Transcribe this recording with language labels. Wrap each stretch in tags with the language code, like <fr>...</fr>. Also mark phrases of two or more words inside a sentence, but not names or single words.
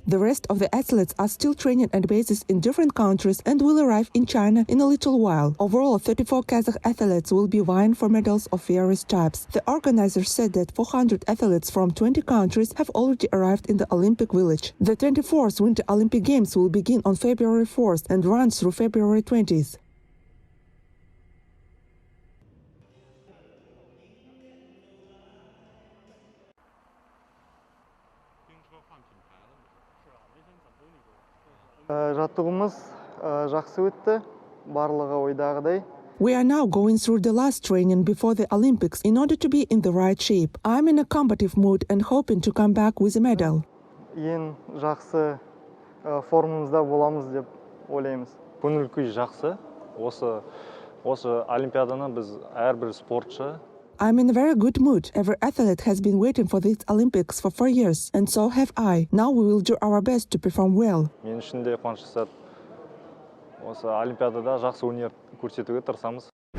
<en>The rest of the athletes are still training at bases in different countries and will arrive in China in a little while. Overall, 34 Kazakh athletes will be vying for medals of various types. The organizers said that 400 athletes from 20 countries have already arrived in the Olympic village. The 24th Winter Olympic Games will begin on February 4th and run through February 20th.</en> <kk>Жаттығымыз жақсы өтті, барлығы ойдағыдай.</kk> <en>We are now going through the last training before the Olympics in order to be in the right shape. I'm in a combative mood and hoping to come back with a medal.</en> <kk>Ең жақсы формамызда боламыз деп ойлаймыз. Көңіл күй жақсы. Осы олимпиаданы біз әрбір спортшы.</kk> <en>I'm in a very good mood. Every athlete has been waiting for these Olympics for 4 years, and so have I. Now we will do our best to perform well.</en> <kk>Мен үшін де қуаныштысады. Осы олимпиадада жақсы өнер көрсетуге тырысамыз.</kk>